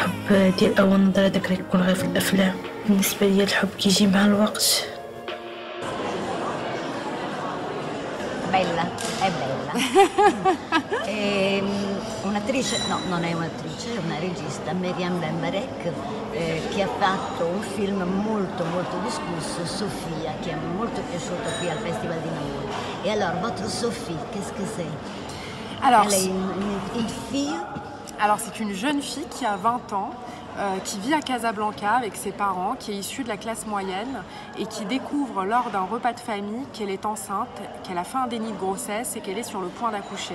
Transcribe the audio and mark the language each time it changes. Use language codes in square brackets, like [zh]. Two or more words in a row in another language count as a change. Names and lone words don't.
[ar] ديال أول نظرة داك اللي كيكون غير في الأفلام. بالنسبة ليا الحب كيجي مع الوقت. [it] Bella, è bella. Un'attrice, no, non è un'attrice, è una regista, Meriam Bembarek, che ha fatto un film molto molto discusso, Sofia, che è molto piaciuto qui al Festival di Namur. [fr] Et alors, votre Sophie, qu'est-ce que c'est? Alors, elle est une fille. Alors, c'est une jeune fille qui a 20 ans, qui vit à Casablanca avec ses parents, qui est issue de la classe moyenne et qui découvre lors d'un repas de famille qu'elle est enceinte, qu'elle a fait un déni de grossesse et qu'elle est sur le point d'accoucher.